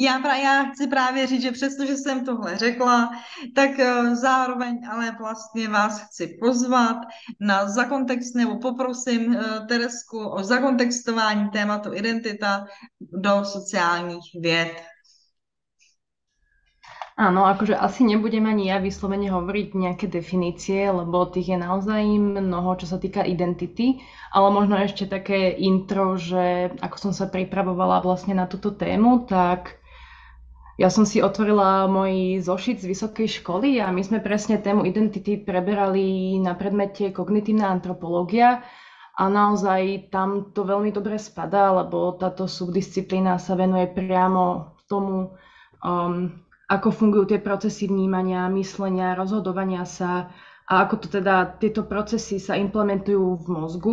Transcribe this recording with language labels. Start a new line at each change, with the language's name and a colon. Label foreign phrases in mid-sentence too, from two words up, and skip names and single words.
Czech: Já chci právě říct, že přestože jsem tohle řekla, tak zároveň ale vlastně vás chci pozvat na zakontext, nebo poprosím Teresku o zakontextování tématu identita do sociálních věd.
Slovak: Áno, akože asi nebudem ani ja vyslovene hovoriť nejaké definície, lebo tých je naozaj mnoho, čo sa týka identity, ale možno ešte také intro, že ako som sa pripravovala vlastne na túto tému, tak ja som si otvorila môj zošit z vysokej školy a my sme presne tému identity preberali na predmete kognitívna antropológia a naozaj tam to veľmi dobre spadá, lebo táto subdisciplína sa venuje priamo tomu, ako fungujú tie procesy vnímania, myslenia, rozhodovania sa a ako to teda tieto procesy sa implementujú v mozgu.